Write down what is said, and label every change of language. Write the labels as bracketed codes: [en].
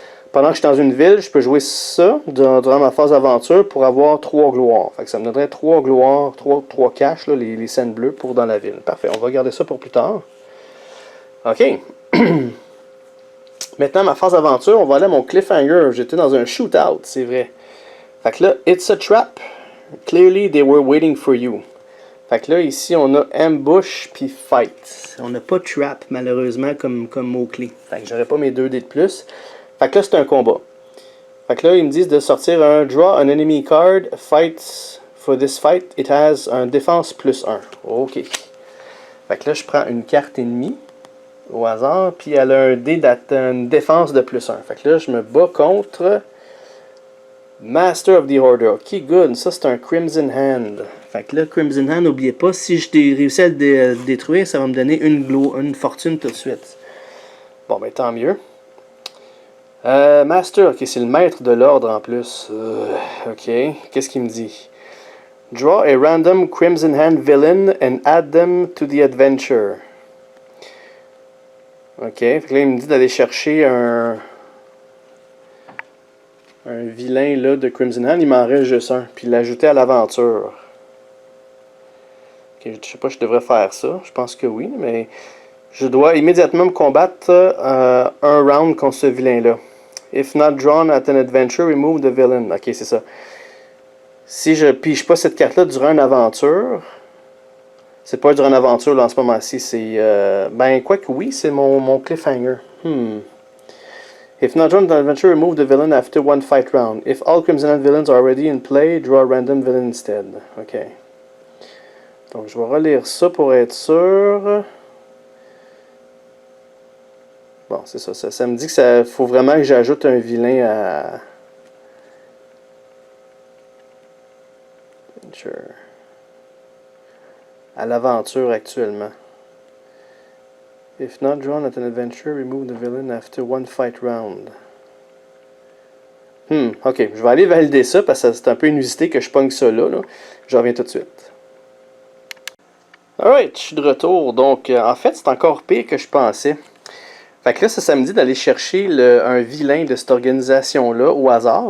[fr] Pendant que je suis dans une ville, je peux jouer ça durant ma phase d'aventure pour avoir 3 gloires. Fait que ça me donnerait 3 gloires, 3 cash, là, les scènes bleues pour dans la ville. Parfait, on va garder ça pour plus tard. OK. Maintenant, ma phase d'aventure, on va aller à mon cliffhanger. J'étais dans un shootout, c'est vrai. Fait que là, [en] it's a trap. Clearly, they were waiting for you. [fr] Fait que là, ici, on a ambush puis fight. On n'a pas trap, malheureusement, comme mot-clé. Fait que j'aurais pas mes 2 dés de plus. Fait que là, c'est un combat. Fait que là, ils me disent de sortir un [en] draw an enemy card. [fr] Fight. [en] For this fight, it has [fr] un défense plus [en] 1. OK. [fr] Fait que là, je prends une carte ennemie au hasard, puis elle a une défense de plus 1. Fait que là, je me bats contre Master of the Order. Ok, good. Ça, c'est un Crimson Hand. Fait que là, Crimson Hand, n'oubliez pas, si je réussis à le détruire, ça va me donner une fortune tout de suite. Bon, ben tant mieux. Master, ok, c'est le maître de l'ordre en plus. Ok, qu'est-ce qu'il me dit? [en] Draw a random Crimson Hand villain and add them to the adventure. [fr] Ok, fait que là, il me dit d'aller chercher un vilain là, de Crimson Hand. Il m'en reste juste un. Puis l'ajouter à l'aventure. Ok, je sais pas si je devrais faire ça. Je pense que oui, mais je dois immédiatement me combattre un round contre ce vilain-là. [en] If not drawn at an adventure, remove the villain. [fr] Ok, c'est ça. Si je pige pas cette carte-là durant une aventure... C'est pas durant une aventure là, en ce moment-ci, c'est... ben, quoi que oui, c'est mon cliffhanger. [en] If not drawn an adventure, remove the villain after one fight round. If all Crimson Hand villains are already in play, draw a random villain instead. Ok. [fr] Donc, je vais relire ça pour être sûr. Bon, c'est ça. Ça me dit que ça faut vraiment que j'ajoute un vilain à... à l'aventure actuellement. [en] If not drawn at an adventure, remove the villain after one fight round. [fr] Ok, je vais aller valider ça parce que c'est un peu inusité que je pogne ça là. Je reviens tout de suite. Alright, je suis de retour. Donc, en fait, c'est encore pire que je pensais. Fait que là, ça me dit d'aller chercher un vilain de cette organisation-là au hasard.